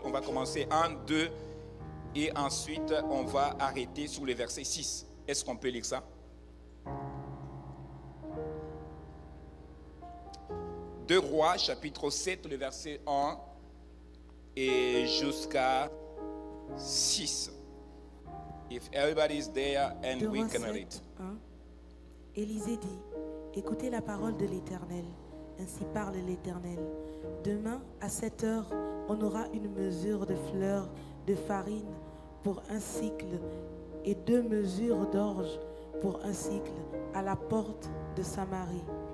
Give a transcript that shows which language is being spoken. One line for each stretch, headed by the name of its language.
French: On va commencer 1, 2 et ensuite on va arrêter sur le verset 6. Est-ce qu'on peut lire ça? 2 Rois chapitre 7, le verset 1 et jusqu'à 6.
English: If everybody is there and we can read.
French: Élisée dit, écoutez la parole de l'Éternel, ainsi parle l'Éternel. Demain, à 7 heures, on aura une mesure de fleur de farine pour 1 cycle et 2 mesures d'orge pour 1 cycle à la porte de Samarie.